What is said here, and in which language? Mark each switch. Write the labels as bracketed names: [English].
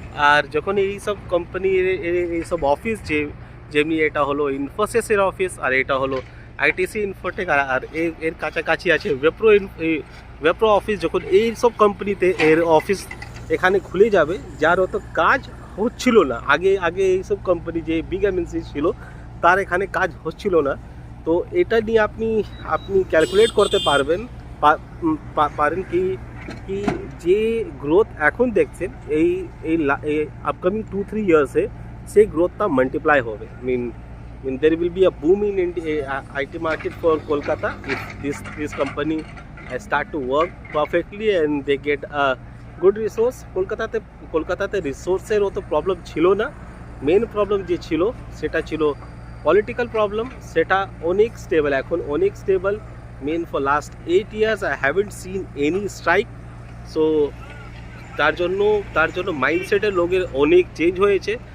[Bangla] আর যখন এইসব কোম্পানির এইসব অফিস, যেমনি এটা হলো ইনফোসিসের অফিস, আর এটা হলো আইটিসি ইনফোটেক, আর এর কাছাকাছি আছে ওয়েপ্রো অফিস, যখন এইসব কোম্পানিতে এর অফিস এখানে খুলে যাবে, যার অত কাজ হচ্ছিল না আগে এইসব কোম্পানি যে বিগ এমএনসি ছিল তার এখানে কাজ হচ্ছিল না। তো এটা নিয়ে আপনি ক্যালকুলেট করতে পারেন কি যে গ্রোথ এখন দেখছেন এই আপকামিং 2-3 ইয়ার্সে সেই গ্রোথটা মাল্টিপ্লাই হবে। [English] Mean there will be a boom in IT market for Kolkata if this company start to work perfectly and they get a good resource. [Bangla] কলকাতাতে রিসোর্সের অত প্রবলেম ছিল না। মেন প্রবলেম যে ছিল সেটা ছিল পলিটিক্যাল প্রবলেম। সেটা অনেক স্টেবল, এখন অনেক stable. [English] Man for last 8 years I haven't seen any strike. [Bangla] So তার জন্য মাইন্ডসেটের লোকের অনেক চেঞ্জ হয়েছে।